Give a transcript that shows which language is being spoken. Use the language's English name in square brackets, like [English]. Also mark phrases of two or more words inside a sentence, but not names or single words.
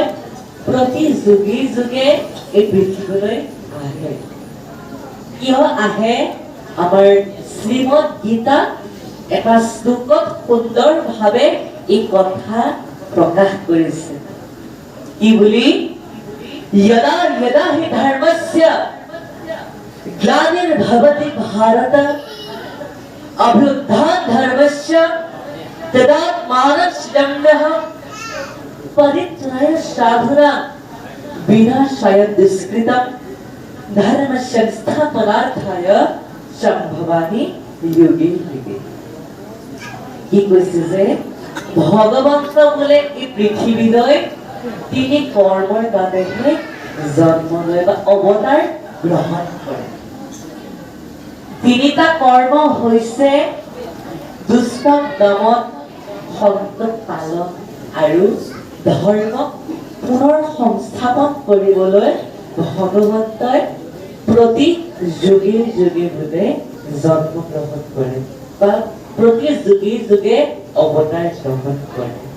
[Assamese] প্ৰতি যুগে যুগে এই পৃথিৱীলৈ আহে কিয় আহে আমাৰ শ্ৰীমদ গীতা এটা শ্লোকত সুন্দৰভাৱে এই কথা প্ৰকাশ কৰিছে কি বুলি [Sanskrit] यदा यदा हि धर्मस्य ग्लानिर्भवति भारत अभ्युत्थान धर्मस्य तदात्मानश्चण्डः परित्राय साधुना विनाशाय दुष्कृतं धर्मस्य संस्थापनार्थाय सम्भवामि युगे युगे [Assamese] কি কৈছে যে ভগৱন্ত বোলে এই পৃথিৱীলৈ তিনি কৰ্মৰ বাবেহে জন্ম লয় বা অৱতাৰ গ্ৰহণ কৰে তিনিটা কৰ্ম হৈছে দুষ্কৰ্ম দমন সন্তোষ পালন আৰু ধৰ্মক পুনৰ সংস্থাপন কৰিবলৈ ভগৱন্তই প্ৰতি যুগে যুগে বোলে জন্ম গ্ৰহণ কৰে বা প্ৰতি যুগে যুগে অৱতাৰ গ্ৰহণ কৰে